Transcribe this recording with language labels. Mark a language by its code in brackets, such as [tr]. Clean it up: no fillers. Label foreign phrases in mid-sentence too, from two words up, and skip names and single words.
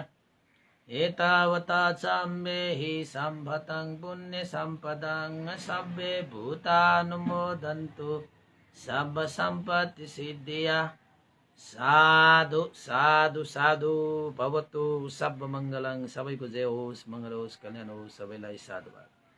[pi] एतावता चाम्येहि सम्पतं पुण्य सम्पदं सब्बे भूतानुमोदन्तु सब संपत्ति सिद्धिया। साधु साधु साधु। भवतु सब मंगलं। [ne] सबैको जय होस्, मंगल होस्, कल्याण होस्। सबैलाई साधुवाद।